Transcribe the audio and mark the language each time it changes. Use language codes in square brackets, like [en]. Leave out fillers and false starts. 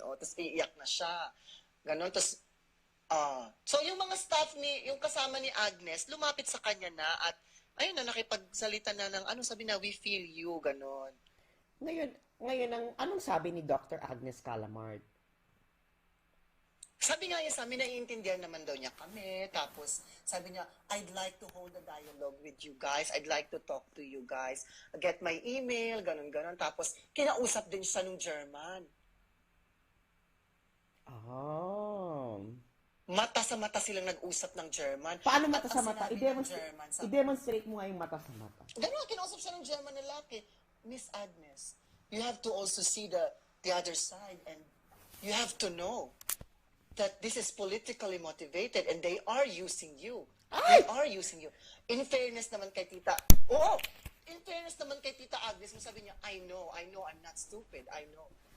[tl] O, tapos iiyak na siya. Ganon, tapos, so yung mga staff yung kasama ni Agnes, lumapit sa kanya na at, ayun na, nakipagsalita na ng, sabi na, [en] we feel you, [tl] ganon. Ngayon, anong sabi ni Dr. Agnes Calamard? Sabi nga niya sa amin, naiintindihan naman daw niya kami. Tapos, sabi niya, [en] I'd like to hold a dialogue with you guys. I'd like to talk to you guys. Get my email, [tl] ganon-ganon. Tapos, kinausap din siya nung German. Oh. Mata sa mata silang nag-usap ng German. Paano mata sa mata? sinabi ng German sa- I-demonstrate mo nga yung mata sa mata. Ganun, kinausap siya ng German na lalaki. [en] Miss Agnes, you have to also see the other side and you have to know that this is politically motivated and they are using you. They are using you. In fairness [tl] naman kay Tita, in fairness naman kay Tita Agnes, sabi niya, [en] I know, I'm not stupid, I know.